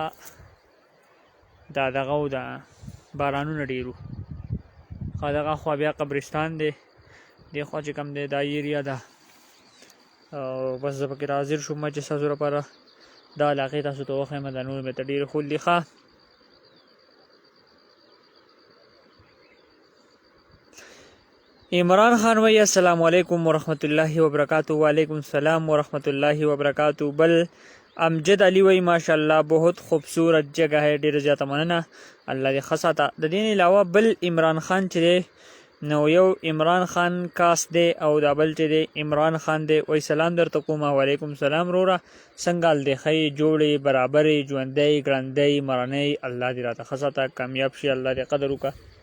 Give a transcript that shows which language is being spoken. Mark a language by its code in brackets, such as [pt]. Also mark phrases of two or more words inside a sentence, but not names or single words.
[ps] دا دغه و د بارانونه ډېر وو دغه خوا بیا قبرستان دی دې خوا چې کوم دی دا ایریا ده او بس زه پکې حاضر شوم چې ستاسو لپاره دا علاقې تاسو ته وښیم دا نور مې ته ډېر ښول دي ښه عمران خان وی [ar] السلام علیکم ورحمت الله وبرکاتہ وعلیکم السلام ورحمت الله وبرکاتہ [ps] بل امجد علی وی ماشاءاللہ بہت [ur] خوبصورت جگہ ہے [ps] ډېره زیاته مننه الله دې ښه ساته د دې نه علاوه بل عمران خان چې دی نو یو عمران خان کاس دی او دا بل چې دی عمران خان دی وای سلام درته کوم [ar] وعلیکم سلام [ps] وروره څنګه حال دی ښې جوړې برابرې ژوندی ګړندی مرنۍ الله دې راته ښه ساته کامیاب شي الله دې قدر وکړه